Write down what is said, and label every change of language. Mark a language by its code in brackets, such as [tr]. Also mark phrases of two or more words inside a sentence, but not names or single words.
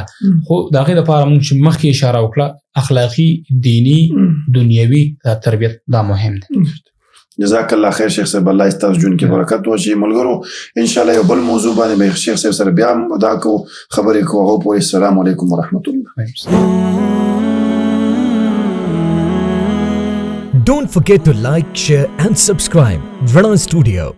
[ps] خو د هغې دپاره موږ چې مخکې اشاره وکړه اخلاقي، دیني، دنیوي تربیت دا مهم دی. [ar] جزاک الله خیر [ps] شیخ صاحب، الله ستاسو ژوند کې برکت واچوي. ملګرو انشاءالله یو بل موضوع باندې به شیخ صاحب سره بیا دا کوو خبرې کوو. هغه پورې [ar] السلام علیکم ورحمت الله. [en] Don't forget to like, share and subscribe. Rana Studio.